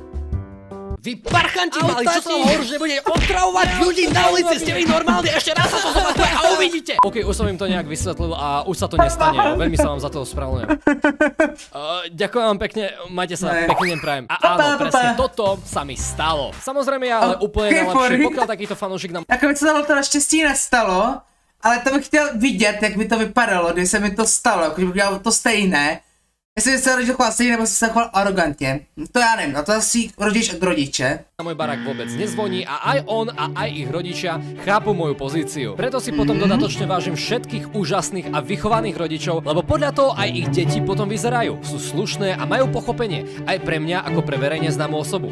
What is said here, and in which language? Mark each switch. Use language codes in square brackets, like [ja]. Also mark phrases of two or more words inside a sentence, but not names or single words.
[sk] Vy parchanti mali, čo som hovoril, že nebudete otravovať ľudí na ulici, ste vy normálni, ešte raz sa to zopakuje a uvidíte. OK, už som im to nejak vysvetlil a už sa to nestane, veľmi sa vám za to ospravedlňujem. Ďakujem vám pekne, majte sa, pekný deň prajem. A áno, presne toto sa mi stalo. Samozrejme ja ale úplne najlepšie, pokiaľ takýto fanúšik nám... [cs] Jako mi se to naštěstí nestalo, ale to bych chtěl vidět, jak by to vypadalo, když se mi to stalo, když bych dělal to stejné. Jestli se rodič choval stejně, nebo se choval arrogantně. To já nevím, a to asi rodič od rodiče. [sk] Na môj barák vôbec nezvoní a aj on a aj ich rodičia chápu moju pozíciu. Preto si potom dodatočne vážim všetkých úžasných a vychovaných rodičov, lebo podľa toho aj ich deti potom vyzerajú. Sú slušné a majú pochopenie aj pre mňa ako pre verejne známu osobu.